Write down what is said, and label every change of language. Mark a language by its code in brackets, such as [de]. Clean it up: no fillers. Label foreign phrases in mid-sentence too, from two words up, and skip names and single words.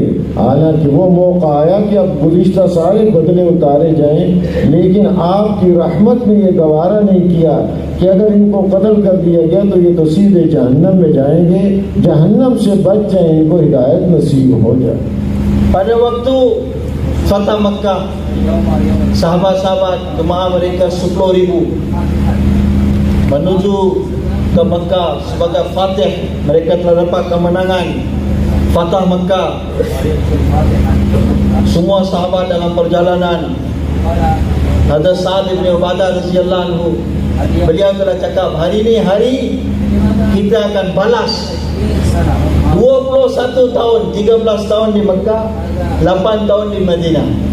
[ur] حالانکہ وہ موقع آیا کہ اب گزشتہ سارے بدلے اتارے جائیں، لیکن آپ کی رحمت نے یہ گوارا نہیں کیا کہ اگر ان کو قتل کر دیا گیا تو یہ تو سیدھے جہنم میں جائیں گے، جہنم سے بچ جائے، ان کو ہدایت نصیب ہو جائے. [ms] Pada waktu Fatah Makkah, sahabat-sahabat jemaah mereka 10,000 menuju ke Makkah sebagai Fatih. Mereka telah dapat kemenangan Fatah Makkah. Semua sahabat dalam perjalanan, ada Sa'ad bin Ubadah [ar] radhiyallahu anhu, [ms] beliau telah cakap, hari ini hari kita akan balas 21 tahun, 13 tahun di Makkah, 8 tahun di Madinah.